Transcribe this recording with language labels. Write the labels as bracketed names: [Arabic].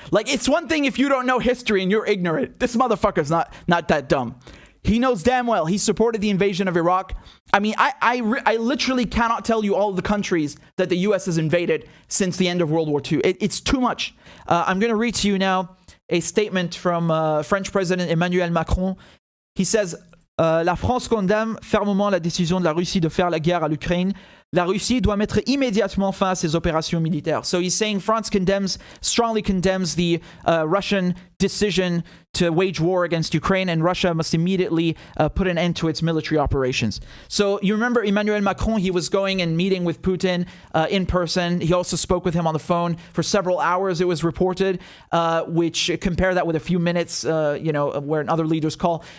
[English] Like, it's one thing if you don't know history and you're ignorant. This motherfucker's not that dumb. He knows damn well he supported the invasion of Iraq. I mean, I literally cannot tell you all of the countries that the U.S. has invaded since the end of World War II. It's too much. I'm going to read to you now a statement from French President Emmanuel Macron. He says, [French] La France condamne fermement la décision de la Russie de faire la guerre à l'Ukraine. La Russie doit mettre immédiatement fin à ses opérations militaires. [English] So he's saying France strongly condemns the Russian decision to wage war against Ukraine, and Russia must immediately put an end to its military operations. So you remember Emmanuel Macron, he was going and meeting with Putin in person. He also spoke with him on the phone for several hours, it was reported, which compare that with a few minutes, where other leaders call.